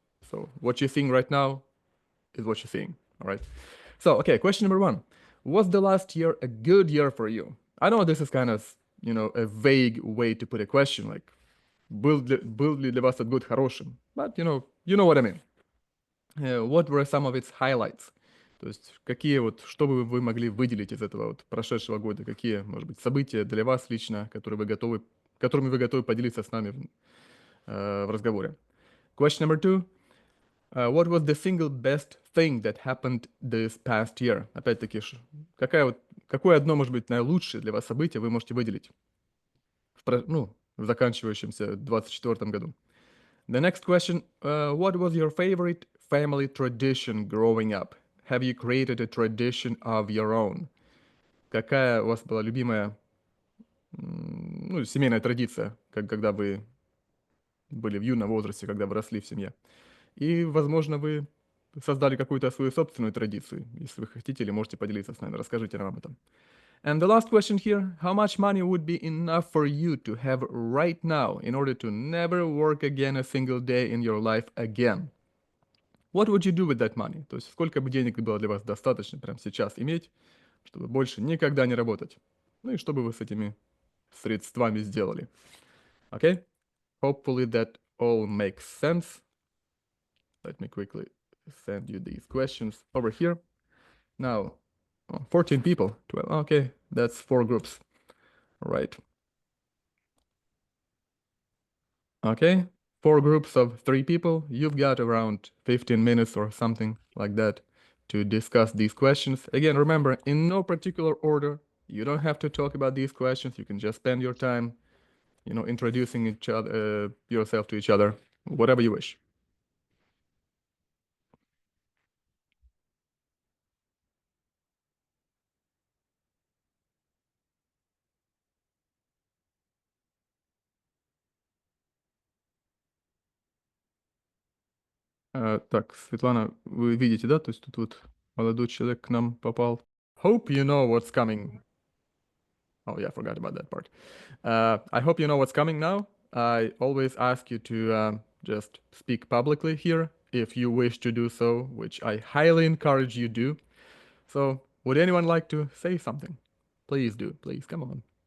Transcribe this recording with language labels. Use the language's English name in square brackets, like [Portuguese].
[English] So what you're seeing right now is what you're seeing, all right? So, okay, question number one. Was the last year a good year for you? I know this is kind of, a vague way to put a question, like, [Russian] был ли для вас этот год хорошим? [English] But, you know what I mean. What were some of its highlights? [Russian] То есть, что бы вы могли выделить из этого прошедшего года? Какие, может быть, события для вас лично, которыми вы готовы поделиться с нами в разговоре? [English] Question number two. What was the single best thing that happened this past year? [Russian] Опять-таки, какое одно, может быть, наилучшее для вас событие вы можете выделить в заканчивающемся 24 году? [English] The next question, what was your favorite family tradition growing up? Have you created a tradition of your own? [Russian] Какая у вас была любимая, семейная традиция, когда вы были в юном возрасте, когда вы росли в семье? И, возможно, вы создали какую-то свою собственную традицию. Если вы хотите или можете поделиться с нами, расскажите нам об этом. [English] And the last question here, how much money would be enough for you to have right now in order to never work again a single day in your life again? What would you do with that money? [Russian] То есть сколько бы денег было для вас достаточно прямо сейчас иметь, чтобы больше никогда не работать? Ну и что бы вы с этими средствами сделали? [English] Okay? Hopefully that all makes sense. Let me quickly send you these questions over here. Now, 14 people, 12, okay, that's 4 groups. All right. Okay, 4 groups of 3 people. You've got around 15 minutes or something like that to discuss these questions. Again, remember, in no particular order. You don't have to talk about these questions. You can just spend your time, introducing yourself to each other, whatever you wish. [Russian] Так, Светлана, вы видите, да? То есть тут вот молодой человек к нам попал. [English] Hope you know what's coming. Oh yeah, I forgot about that part. I hope you know what's coming now. I always ask you to just speak publicly here if you wish to do so, which I highly encourage you do. So, would anyone like to say something? Please do, please, come on.